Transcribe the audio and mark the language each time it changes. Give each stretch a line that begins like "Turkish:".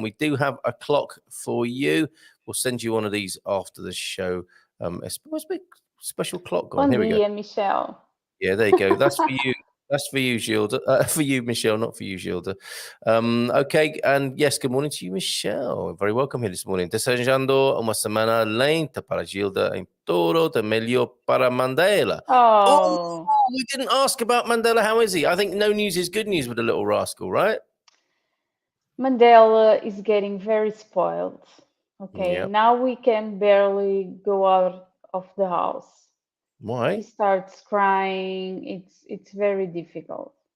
English: We do have a clock for you. We'll send you one of these after the show. Where's my special clock gone? Here we go. Michelle. Yeah, there you go. That's for you. That's for you, Gilda. For you, Michelle, not for you, Gilda. Okay, and yes, good morning to you, Michelle. Very welcome here this morning.
Portuguese: Desejando uma semana lenta para Gilda em todo de melhor para Mandela. Oh,
English: we didn't ask about Mandela. How is he? I think no news is good news with the little rascal, right? Mandela is getting very spoiled. Okay, Yep. Now we can barely go out of the house. Why? He starts crying. It's very difficult.